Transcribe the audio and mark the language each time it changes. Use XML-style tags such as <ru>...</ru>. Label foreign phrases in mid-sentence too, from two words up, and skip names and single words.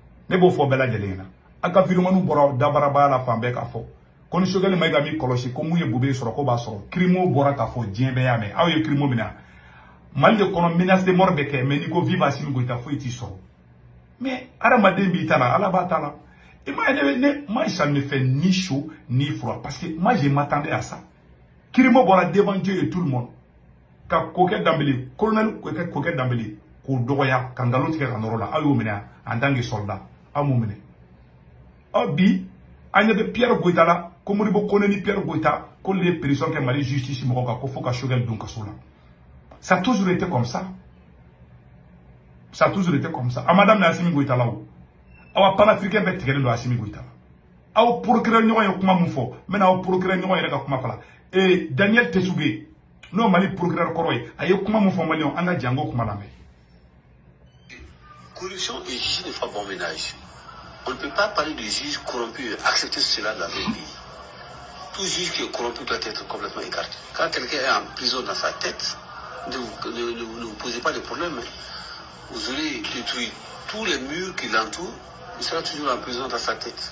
<bm>ne b'o fɔ bɛɛ lajɛlen na a ka vidéomaniw bɔra dabarabaya la fan bɛɛ k'a fɔ ko ni Choguel Mayiga m'i kɔlɔsi ko mun ye Bobe sɔrɔ ko b'a sɔrɔ crimo bɔra k'a fɔ diɲɛ bɛɛ y'a mɛn aw ye crimo minɛ Mali de kɔnɔ</bm> <fr>menace de mort</fr> <bm>bɛ kɛ mais n'i ko vive Assimi Goïta foyi t'i sɔrɔ mais hadamaden b'i ta la Ala b'a ta la</bm> <fr>et moi ça ne me fait ni chaud ni froid parce que moi je m'attendais à ça</fr> <bm>crimo bɔra</bm> <fr>devant Dieu et tout le monde</fr> <bm>ka Kokɛ Dembélé colonel Kokɛ Dembélé k'o dɔgɔya ka ngalon tigɛ ka nɔrɔ la aw y'o minɛ</bm> <fr>en tant que soldat</fr> <bm>aw m'o minɛ bi an ɲɛ bɛ Pierre Goïta la ko Modibo Koné ni Pierre Goïta k'olu ye pression kɛ Mali justice mɔgɔw kan ko fo ka Choguel don kaso la</bm> <fr>ça a toujours été comme ça ça a toujours été comme ça</fr> <bm>a ma daminɛ Assimi Goïta la o aw panafricain bɛɛ tigɛlen don Assimi Goïta la aw procureur ɲɔgɔn ye kuma mun fɔ n bɛna aw procureur ɲɔgɔn yɛrɛ ka kuma fala Daniel Tessoubé n'o Mali procureur kɔrɔ ye a ye kuma mun fɔ maliyɛnw an ka jango kuma lamɛn.</bm> <fr>Corruption et justice ne font bon ménage. On ne peut pas parler de juge corrompu et accepter cela dans le pays. Tout juge qui est corrompu doit être complètement écarté. Quand quelqu'un est en prison dans sa tête, ne vous posez pas de problème. Vous aurez détruit tous les murs qui l'entourent, il sera toujours en prison dans sa tête.</fr>